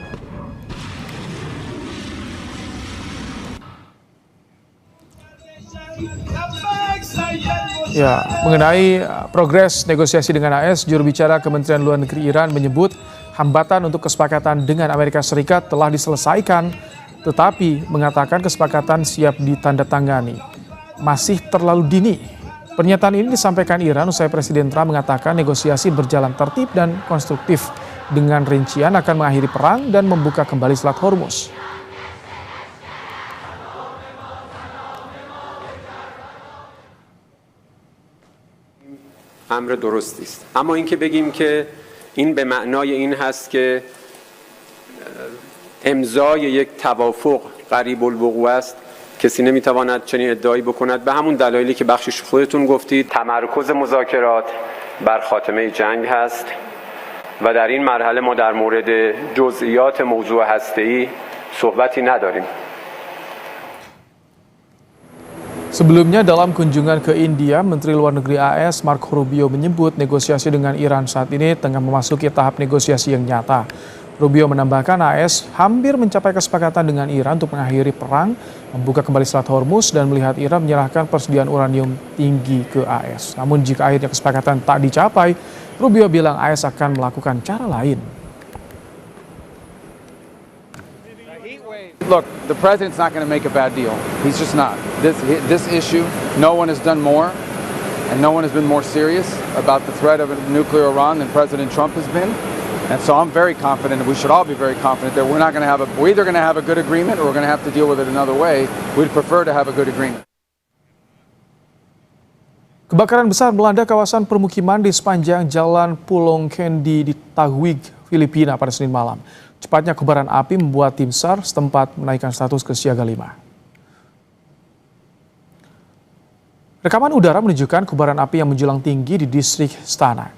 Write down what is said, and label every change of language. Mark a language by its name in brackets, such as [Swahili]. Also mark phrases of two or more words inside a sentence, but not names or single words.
[Indonesian] Ya, mengenai progres negosiasi dengan AS, juru bicara Kementerian Luar Negeri Iran menyebut hambatan untuk kesepakatan dengan Amerika Serikat telah diselesaikan, tetapi mengatakan kesepakatan siap ditandatangani. Masih terlalu dini. Pernyataan ini disampaikan Iran usai Presiden Trump mengatakan negosiasi berjalan tertib dan konstruktif dengan rincian akan mengakhiri perang dan membuka kembali Selat Hormuz. [Persian] امر درستی است، اما اینکه بگیم که این به معنای این هست که امضای یک توافق قریب الوقوع است، کسی نمیتواند چنین ادعایی بکند. به همون دلایلی که بخشش خودتون گفتید، تمرکز مذاکرات بر خاتمه جنگ هست و در این مرحله ما در مورد جزئیات موضوع هسته‌ای صحبتی نداریم. [Indonesian] Sebelumnya dalam kunjungan ke India, Menteri Luar Negeri AS Marco Rubio menyebut negosiasi dengan Iran saat ini tengah memasuki tahap negosiasi yang nyata. Rubio menambahkan AS hampir mencapai kesepakatan dengan Iran untuk mengakhiri perang, membuka kembali Selat Hormuz, dan melihat Iran menyerahkan persediaan uranium tinggi ke AS. Namun jika akhirnya kesepakatan tak dicapai, Rubio bilang AS akan melakukan cara lain. [English] Look, the president's not going to make a bad deal. He's just not. This issue, no one has done more, and no one has been more serious about the threat of a nuclear Iran than President Trump has been. And so I'm very confident, and we should all be very confident that we're either going to have a good agreement or we're going to have to deal with it another way. We'd prefer to have a good agreement. [Indonesian] Kebakaran besar melanda kawasan permukiman di sepanjang Jalan Pulong Kendi di Taguig, Filipina pada Senin malam. Cepatnya kobaran api membuat tim SAR setempat menaikkan status ke siaga 5. Rekaman udara menunjukkan kobaran api yang menjulang tinggi di distrik Stana.